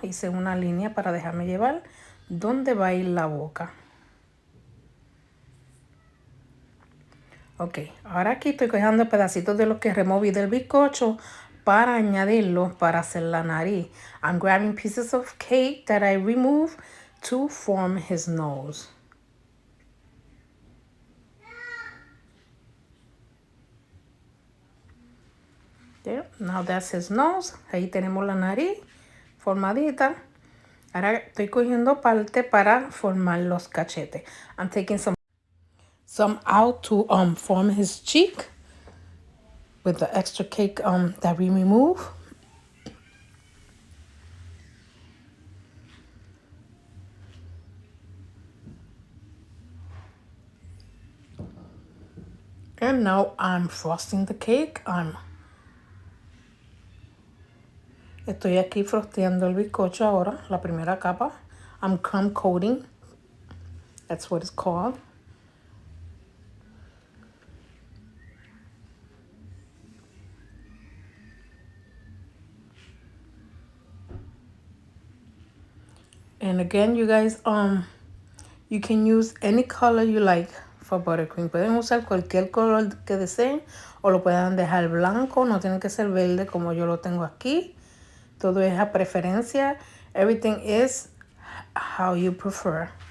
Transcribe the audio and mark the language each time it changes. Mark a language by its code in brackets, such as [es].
[es] Hice una línea para dejarme llevar dónde va a ir la boca. Ok, ahora aquí estoy cogiendo pedacitos de lo que removí del bizcocho para añadirlo para hacer la nariz. [en] I'm grabbing pieces of cake that I removed to form his nose. There, now that's his nose. [es] Ahí tenemos la nariz formadita. Ahora estoy cogiendo parte para formar los cachetes. [en] I'm taking some out to form his cheek with the extra cake that we remove. And now I'm frosting the cake. [es] Estoy aquí frosteando el bizcocho ahora, la primera capa. [en] I'm crumb coating. That's what it's called. And again, you guys, you can use any color you like for buttercream. [es] Pueden usar cualquier color que deseen o lo puedan dejar blanco. No tiene que ser verde como yo lo tengo aquí. Todo es a preferencia. [en] Everything is how you prefer.